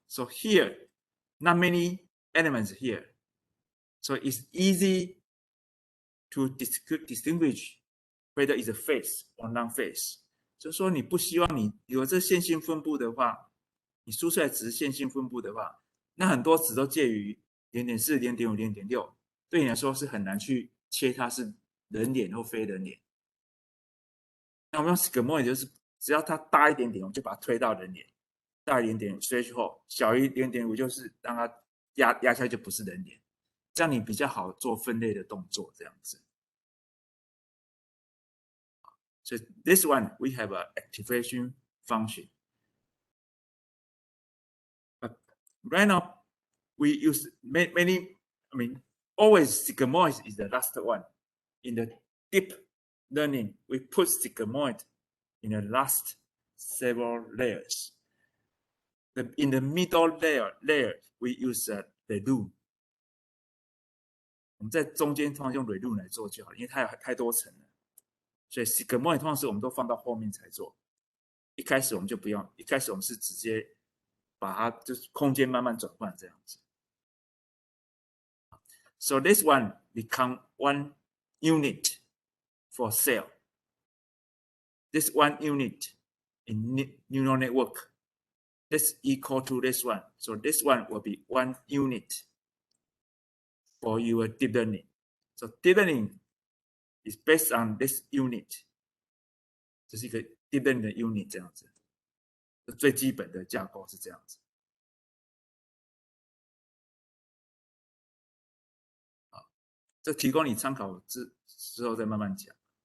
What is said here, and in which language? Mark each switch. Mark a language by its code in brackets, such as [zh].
[en] So here, not many elements here. So it's easy to distinguish whether it's a phase or non-phase. [zh] 就是说你不希望你有这线性分布的话，你输出来只是线性分布的话，那很多值都介于 0.4、0.5、0.6，对你来说是很难去切它是人脸或非人脸。那我们用 sigmoid 就是只要它大一点点，我们就把它推到人脸；大一点点 threshold 小于 0.5 就是让它压下就不是人脸，这样你比较好做分类的动作，这样子。 [en] So this one we have an activation function. But right now we use many. I mean, always sigmoid is the last one. In the deep learning, we put sigmoid in the last several layers. In the middle layer, we use ReLU. [zh] 我们在中间通常用 ReLU 来做就好，因为它有太多层了。所以 sigmoid 通常是我们都放到后面才做，一开始我们就不用，一开始我们是直接把它就是空间慢慢转换这样子。 [en] So this one become one unit for cell. This one unit in neural network, this equal to this one. So this one will be one unit for your deep learning. So deep learning is based on this unit. [zh] 这是一个 deep learning 的 unit 这样子。最基本的架构是这样子。这提供你参考之后再慢慢讲。